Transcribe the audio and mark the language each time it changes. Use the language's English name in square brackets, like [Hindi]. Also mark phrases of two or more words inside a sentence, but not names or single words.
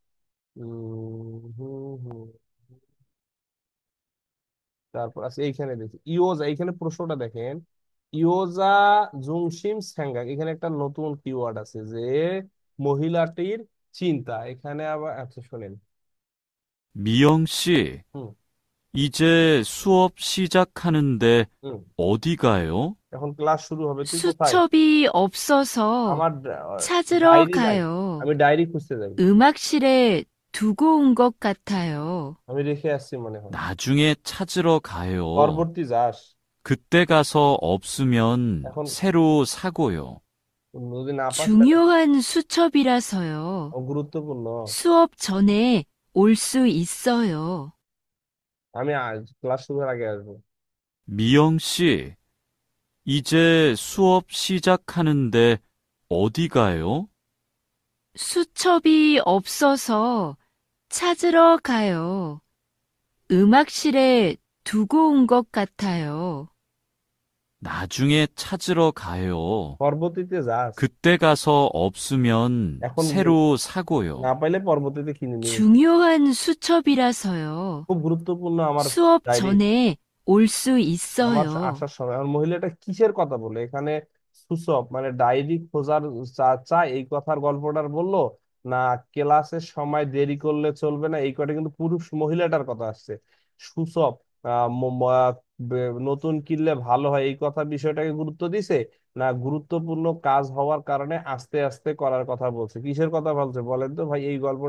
[Bangla] হুম হুম। তারপর আছে এইখানে দেখি ইওজা, এইখানে প্রশ্নটা দেখেন, [Korean] 여자 중심 생각, [Bangla] এখানে একটা নতুন কিওয়ার্ড আছে যে মহিলাটির চিন্তা। এখানে আবার আচ্ছা শোনেন। [Korean] 미영 씨, হুম 이제 수업 시작하는데 হুম, 어디 가요? [Bangla] এখন ক্লাস শুরু হবে, তুই কোথায়? [Korean] 수첩이 없어서 [Bangla] আমার [Korean] 찾으러 [Bangla] ডায়েরি নাই, [Korean] 가요. [Bangla] আমি ডায়েরি খুঁজতে যাই, [Korean] 음악실에 두고 온 것 같아요. [Bangla] আমি রেখে আসছি মনে হয়। [Korean] 나중에 찾으러 가요. [Bangla] পরবর্তী যাস, [Korean] 그때 가서 없으면 [Bangla] এখন [Korean] 새로 사고요. [Bangla] যদি না পাস তাহলে [Korean] 중요한 수첩이라서요. [Bangla] গুরুত্বপূর্ণ। [Korean] 수업 전에 올 수 있어요. [Bangla] আমি আজ ক্লাস শুরুর আগে আসবো। [Korean] 미영 씨, 이제 수업 시작하는데 어디 가요? 수첩이 없어서 찾으러 가요. 음악실에 두고 온 것 같아요. 나중에 찾으러 가요. [Bangla] পরবর্তীতে যাস, [Korean] 그때 가서 없으면 [Bangla] এখন [Korean] 새로 사고요. [Bangla] না পাইলে পরবর্তীতে কিনে নিস। [Korean] 중요한 수첩이라서요. [Bangla] খুব গুরুত্বপূর্ণ আমার [Korean] 수업 [Bangla] ডায়েরি, [Korean] 전에 올 수 [Bangla] আমার [Korean] 있어요. [Bangla] আসার সময়। আমার মহিলাটা কিসের কথা বলে এখানে, সুসব মানে ডায়েরি খোঁজার চাই এই কথার গল্পটার বললো, না ক্লাসের সময় দেরি করলে চলবে না, এই কটা কিন্তু পুরুষ মহিলাটার কথা আসছে। সুসব নতুন কিনলে ভালো হয় এই কথা বিষয়টাকে গুরুত্ব দিছে, না গুরুত্বপূর্ণ কাজ হওয়ার কারণে আস্তে আস্তে করার কথা বলছে, কিসের কথা বলছে বলেন তো ভাই?